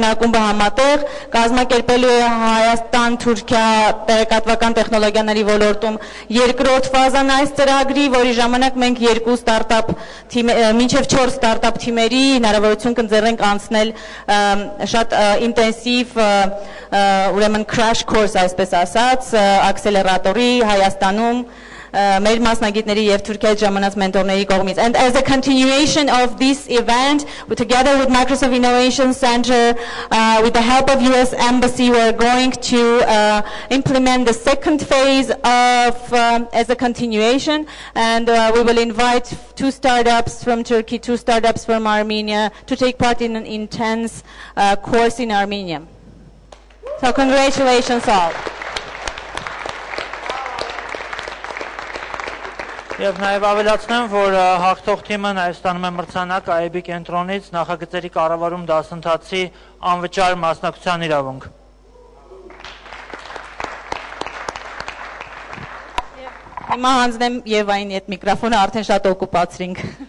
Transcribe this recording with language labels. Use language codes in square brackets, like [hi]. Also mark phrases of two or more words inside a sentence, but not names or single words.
[hy] ակումբը համատեղ կազմակերպելու է Հայաստան-Թուրքիա տեղեկատվական տեխնոլոգիաների ոլորտում երկրորդ ֆազան այս ծրագրի, որի ժամանակ մենք 2 ստարտափ թիմ, մինչև 4 ստարտափ թիմերի հնարավորություն կընձեռենք անցնել շատ ինտենսիվ ուրեմն [en] crash course, [hy] այսպես ասած, ակսելերատորի Հայաստանում մեր մասնագետների եւ Թուրքիայի ժամանած մենտորների կողմից. [en] And as a continuation of this event, together with Microsoft Innovation Center, with the help of US Embassy, we're going to implement the second phase of as a continuation, and we will invite 2 startups from Turkey, 2 startups from Armenia to take part in an intense course in Armenia. So congratulations all. [hy] Եվ նաև ավելացնեմ, որ հաղթող թիմը նաև ստանում է մրցանակ IB կենտրոնից նախագծերի կառավարում դասընթացի անվճար մասնակցության իրավունք։ Հիմա հանձնեմ Եվային այդ միկրոֆոնը, արդեն շատ օկուպացրինք։